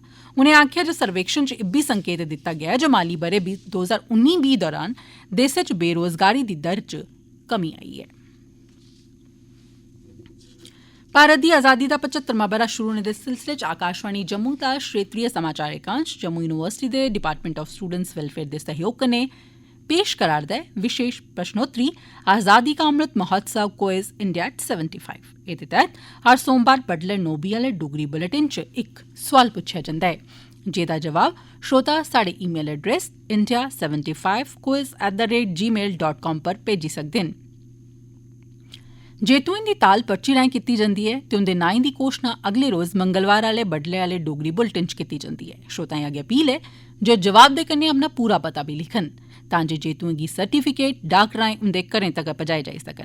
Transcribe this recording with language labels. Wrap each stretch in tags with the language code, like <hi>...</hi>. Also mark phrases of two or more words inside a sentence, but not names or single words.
<doi>उनें आखेआ जे सर्वेक्षण च इब्बी संकेत दित्ता गेआ ऐ जे माली ब'रे 2019-20 दौरान देसै च बेरोजगारी दी दर च कमी आई ऐ। भारत दी आजादी दा 75वां ब'रा शुरू होने दे सिलसिले च आकाशवाणी जम्मू दा क्षेत्रीय समाचार एकांश जम्मू यूनिवर्सिटी दे</doi> <en>Department of Students Welfare</en> <doi>दे सहयोग कन्नै पेश करा'रदा ऐ विशेष प्रश्नोत्तरी आजादी का अमृत महोत्सव क्विज इंडिया 75। एह्दे तैह्त हर सोमवार बडलै 9 बजे आह्ले डोगरी बुलेटिन च इक सोआल पुच्छेआ जंदा ऐ जेह्दा जवाब श्रोता साढ़े</doi> <en>email address</en> <doi>india75quiz@gmail.com पर भेजी सकदे न। जेतुएं दी ताल पर्ची राएं कीती जंदी ऐ ते उंदे नांऽ दी घोषणा अगले रोज मंगलवार आह्ले बडले आह्ले डोगरी बुलेटिन च कीती जंदी ऐ। श्रोताएं अग्गें अपील ऐ जे जवाब दे कन्नै अपना पूरा पता बी लिखन तां जे जेतुएं गी सर्टिफिकेट डाक राएं उंदे घरें तगर पजाए जाई सकन।</doi>